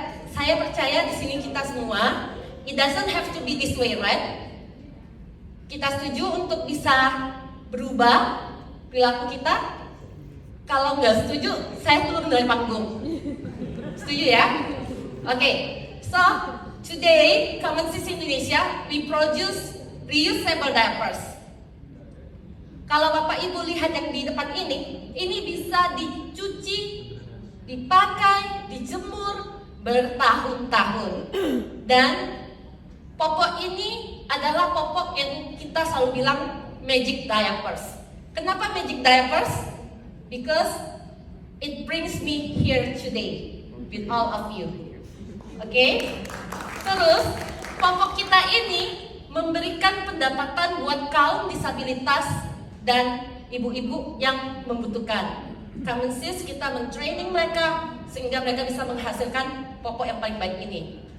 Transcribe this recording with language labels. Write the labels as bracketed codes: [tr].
[id] Saya percaya di sini kita semua, [en] it doesn't have to be this way, right? [id] Kita setuju untuk bisa berubah perilaku kita? Kalau nggak setuju, saya turun dari panggung. Setuju ya? [en] Oke, so today Common Sense Indonesia we produce reusable diapers. [id] Kalau Bapak Ibu lihat yang di depan ini bisa dicuci, dipakai, dijemur bertahun-tahun. Dan popok ini adalah popok yang kita selalu bilang magic diapers. Kenapa magic diapers? [en] Because it brings me here today with all of you. [id] Oke? Terus popok kita ini memberikan pendapatan buat kaum disabilitas dan ibu-ibu yang membutuhkan. Kemensis kita mentraining mereka sehingga mereka bisa menghasilkan popok yang paling baik ini.